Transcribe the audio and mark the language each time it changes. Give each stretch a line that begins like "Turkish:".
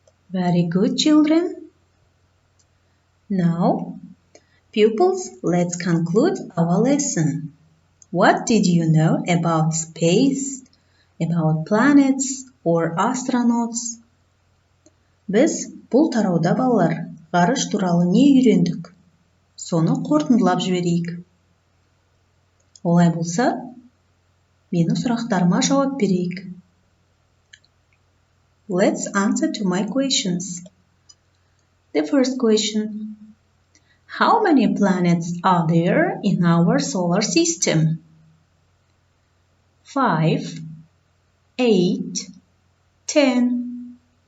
English: Very good, children. Now, pupils, let's conclude our lesson. What did you know about space, about planets or astronauts?
Kazakh: Біз бұл тарауда балалар ғарыш туралы не үйрендік? Соны қорытындылап жіберейік. Олай болса, менің сұрақтарыма жауап берейік.
English: Let's answer to my questions. The first question: How many planets are there in our solar system? 5, 8, 10.